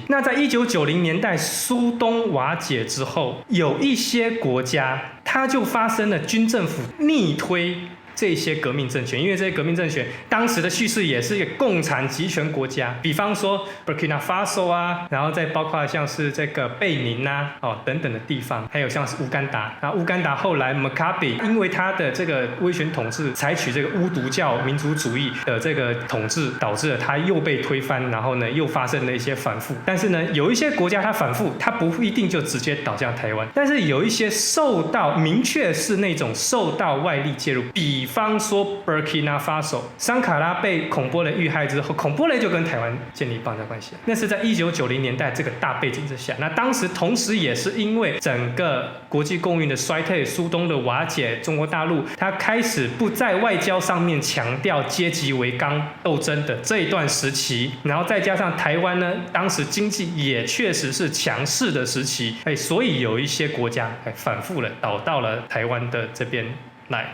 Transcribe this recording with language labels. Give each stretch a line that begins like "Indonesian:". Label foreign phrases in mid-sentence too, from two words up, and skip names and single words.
Chinese: 那在1990年代蘇東瓦解之後，有一些國家它就發生了軍政府逆推這些革命政權，因為這些革命政權當時的敘事也是一個共產集權國家，比方說 Burkina Faso 啊，然後再包括像是這個貝寧啊，等等的地方，還有像是烏干達。然後烏干達後來 Mugabe 因為他的這個威權統治，採取這個巫毒教民族主義的這個統治，導致了他又被推翻，然後呢又發生了一些反覆。但是呢，有一些國家它反覆，它不一定就直接倒向台灣，但是有一些受到明確是那種受到外力介入，比方說 Burkina Faso 桑卡拉被孔波雷遇害之後，孔波雷就跟台灣建立邦交關係，那是在1990年代這個大背景之下。那當時同時也是因為整個國際共運的衰退，蘇東的瓦解，中國大陸它開始不在外交上面強調階級為綱鬥爭的這一段時期，然後再加上台灣呢，當時經濟也確實是強勢的時期，所以有一些國家反覆了倒到了台灣的這邊來。